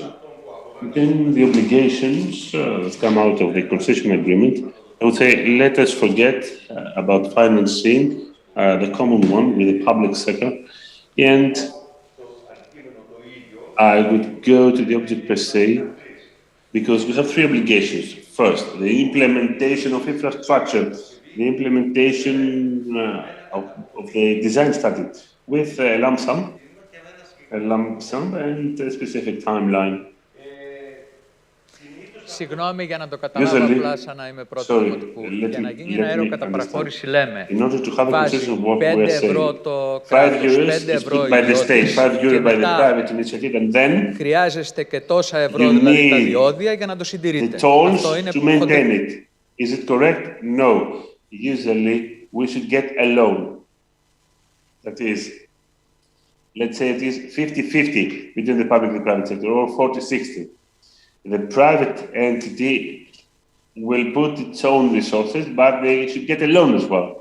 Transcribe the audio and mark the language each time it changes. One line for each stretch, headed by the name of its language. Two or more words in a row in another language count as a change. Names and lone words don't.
English: Then the obligations that come out of the concession agreement, I would say, let us forget about financing the common one with the public sector, and I would go to the object per se, because we have three obligations. First, the implementation of infrastructure, the implementation of the design study with a lump sum and a specific timeline.
Greek: Συγγνώμη για να το καταλάβω απλά σαν να είμαι πρώτο δημοτικού. Για να γίνει ένα έργο κατά παραχώρηση λέμε βάζει 5 ευρώ το κράτος, 5 ευρώ η ιδιώτης και μετά χρειάζεστε και τόσα ευρώ δηλαδή τα διόδια για να το συντηρείτε. Αυτό είναι που
English: Is it correct? No. Usually we should get a loan. That is, let's say it is 50-50 between the public and the private sector, or 40-60. The private entity will put its own resources, but they should get a loan as well.